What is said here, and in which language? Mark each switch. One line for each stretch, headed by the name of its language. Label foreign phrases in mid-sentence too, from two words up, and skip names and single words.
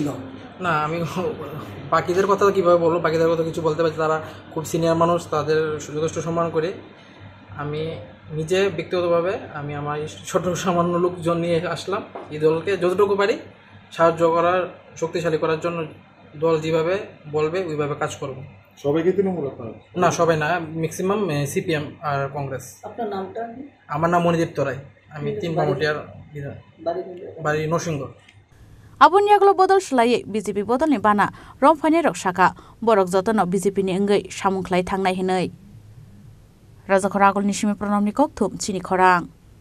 Bangla: না আমি বাকিদের কথা কীভাবে বলবো বাকিদের কথা কিছু বলতে পারছি তারা খুব সিনিয়র মানুষ তাদের যথেষ্ট সম্মান করে আমি নিজে ব্যক্তিগতভাবে আমি আমার ছোট সামান্য লোকজন নিয়ে আসলাম এই দলকে যতটুকু পারি সাহায্য করার শক্তিশালী করার জন্য দল যেভাবে বলবে ওইভাবে কাজ করব সবাই কি তৃণমূল না সবাই না ম্যাক্সিমাম সিপিএম আর কংগ্রেস আপনার নামটা আমার নাম মণিদীপ্ত রায় আমি 3 বামুটিয়ার বাড়ি নরসিংহ
Kok Borok: Abuniaglo Bodol Shlai BJP Bodol ni bana Romphani rok shaka borok jotono BJP ni engai samungklai thangnai hinai Raja Khoragol Nishimi Pranamni Kokthum Chini Khorang